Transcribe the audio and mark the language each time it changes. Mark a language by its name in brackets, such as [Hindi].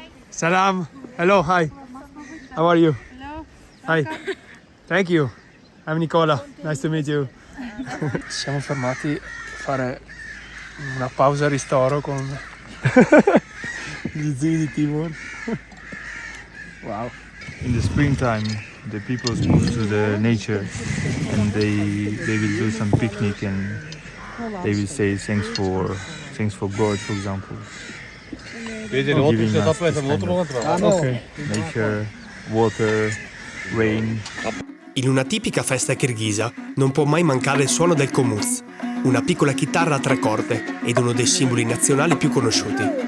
[English] Salam. Hello, hi. How are you? Hello. Hi. Thank you. I'm Nicola. Nice to meet you. [Italian] Siamo fermati a fare una pausa ristoro con gli zii di Timur. Wow. [English] in the springtime. the people move to the nature, and they will do some picnic, and they will say thanks for God, for example. Giving us this kind of nature, water, rain. [Italian] In una tipica festa kirghisa non può mai mancare il suono del komuz, una piccola chitarra a 3 corde ed uno dei simboli nazionali più conosciuti.